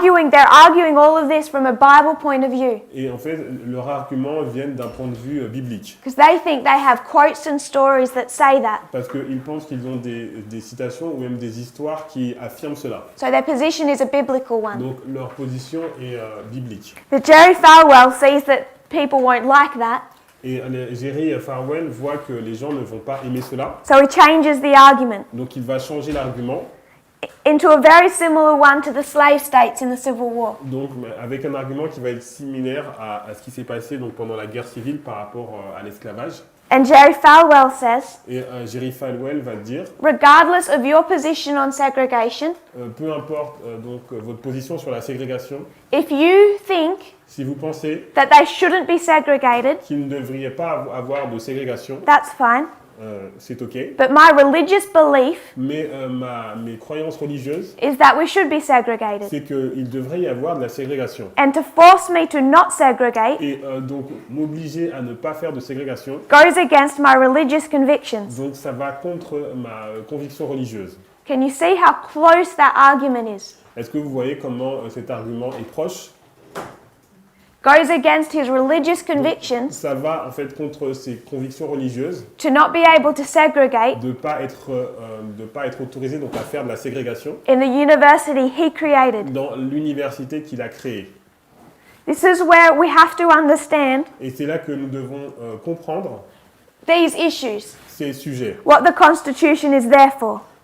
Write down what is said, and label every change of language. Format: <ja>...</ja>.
<en>They're arguing all of this from a Bible point of view.</en> <fr>Et en fait, leurs arguments viennent d'un point de vue biblique.</fr> <en>Because they think they have quotes and stories that say that.</en> <fr>Parce qu'ils pensent qu'ils ont des citations ou même des histoires qui affirment cela.</fr> <en>So their position is a biblical one.</en> <fr>Donc leur position est biblique.</fr> <en>But Jerry Falwell sees that people won't like that.</en> <fr>Et Jerry Falwell voit que les gens ne vont pas aimer cela.</fr> <en>So he changes the argument</en> <fr>Donc il va changer l'argument.</fr> <en>into a very similar one to the slave states in the Civil War.</en> <fr>Donc avec un argument qui va être similaire à ce qui s'est passé donc, pendant la guerre civile par rapport à l'esclavage.</fr> <en>And Jerry Falwell says,</en> <fr>Et Jerry Falwell va dire,</fr> <en>regardless of your position on segregation,</en> <fr>peu importe donc votre position sur la ségrégation,</fr> <en>if you think</en> <fr>si vous pensez</fr> <en>that they shouldn't be segregated,</en> <fr>qu'il ne devrait pas avoir de ségrégation,</fr> <en>that's fine.</en> <fr>c'est ok.</fr> <en>But my religious belief</en> <fr>Mais mes croyances religieuses,</fr> <en>is that we should be segregated.</en> <fr>c'est qu'il devrait y avoir de la ségrégation.</fr> <en>And to force me to not segregate</en> <fr>Et donc m'obliger à ne pas faire de ségrégation,</fr> <en>goes against my religious convictions.</en> <fr>donc ça va contre ma conviction religieuse.</fr> <en>Can you see how close that argument is?</en> <fr>Est-ce que vous voyez comment cet argument est proche?</fr> <en>Goes against his religious convictions</en> <fr>Ça va en fait contre ses convictions religieuses</fr> <en>to not be able to segregate</en> <fr>de pas être autorisé donc à faire de la ségrégation</fr> <en>in the university he created.</en> <fr>dans l'université qu'il a créée.</fr> <en>This is where we have to understand</en> <fr>Et c'est là que nous devons comprendre</fr> <en>these issues,</en> <fr>ces sujets.</fr> <en>what the Constitution is there for.</en>